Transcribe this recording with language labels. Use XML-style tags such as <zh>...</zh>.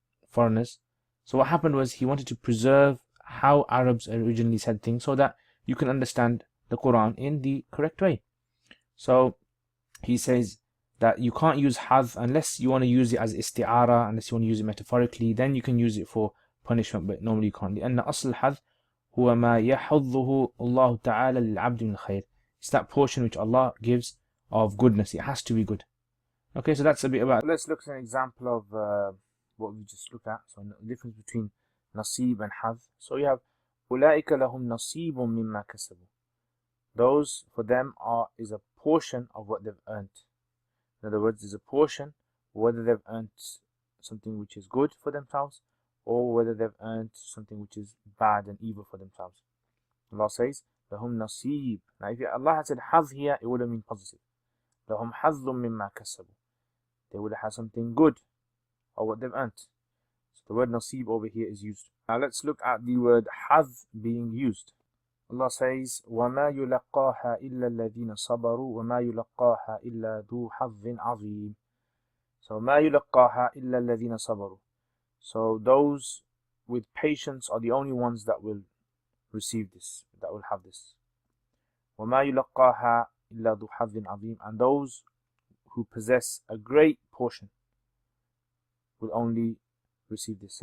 <en>So what happened was he wanted to preserve how Arabs originally said things so that you can understand the Quran in the correct way. So he says that you can't use hadh unless you want to use it as isti'ara, unless you want to use it metaphorically, then you can use it for punishment, but normally you can't.</en> <ar>لأن أصل الحظ هو ما يحظه الله تعالى للعبد من خير.</ar> <en>It's that portion which Allah gives of goodness. It has to be good. Okay, so that's a bit about. Let's look at an example of what we just looked at. So the difference between nasib and hadh. So you have</en> <ar>أولئك لهم نصيب مما كسبوا.</ar> <en>Those for them is a portion of what they've earned. In other words, is a portion whether they've earned something which is good for themselves or whether they've earned something which is bad and evil for themselves. Allah says,</en> <ar>لهم نصيب.</ar> <en>Now if Allah had said hadh here, it would have been positive.</en> <ar>لهم حظ مما كسبوا.</ar> <en>They would have had something good or what they've earned. So the word nasib over here is used. Now let's look at the word hadh being used. Allah says,</en> <ar>وَمَا يُلَقَّاهَا إِلَّا الَّذِينَ صَبَرُوا وَمَا يُلَقَّاهَا إِلَّا ذُو حَظٍّ عَظِيمٍ. So مَا يُلَقَّاهَا إِلَّا الَّذِينَ صَبَرُوا.</ar> <en>So those with patience are the only ones that will receive this, that will have this.</en> <ar>وَمَا يُلَقَّاهَا إِلَّا ذُو حَظٍّ عَظِيمٍ.</ar> <en>And those who possess a great portion will only receive this.</en>